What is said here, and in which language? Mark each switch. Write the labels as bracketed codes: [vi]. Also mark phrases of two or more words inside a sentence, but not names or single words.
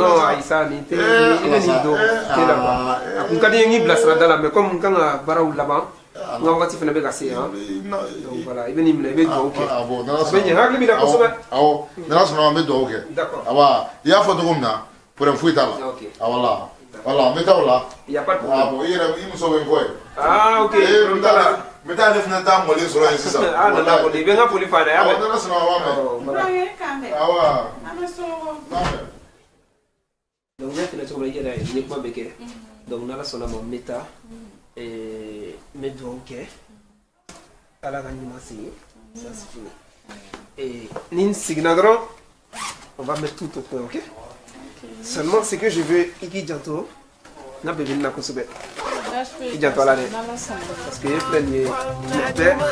[bm] non ayi sa nin tɛ i bɛ nin don te la quoi a kun ka di n ye n k'i bilasira da la [fr] mais comme [bm] n kan ka baaraw laban n ka wagati fana bɛ ka se yan [fr] donc voilà [bm] i bɛ nin minɛ i bɛ dugawu kɛ a bɛ ɲɛ hakili b'i la kosɛbɛ awɔ n'ala sɔnna an bɛ dugawu kɛ d'accord awa i y'a fɔ cogo min na problème foyi t'a la awala voilà n bɛ taa o la [fr] il y a pas de problème [bm] bon i yɛrɛ i muso bɛ n kɔ ye ok n t'a la n bɛ taa ale fana taa mɔlen sɔrɔ yen sisan ah nana kɔni i bɛ n ka foli f'a ɲɛna awɔ n'ala sɔnna a b'a mɛn awa donc n y'a f'i ɲɛna cogo min na i yɛrɛ n ye kuma bɛɛ kɛ donc n'ala sɔnna ma n bɛ taa n bɛ dugawu kɛ ala ka ɲuman segin [fr] ça c'est fini et [bm] ni n seginna dɔrɔn [fr] on va mettre tout au point ok seulement ce que je veux [bm] i k'i janto n ka bébé na kosɛbɛ i janto ala dɛ [fr] parce que [bm] e filɛ nin ye tuma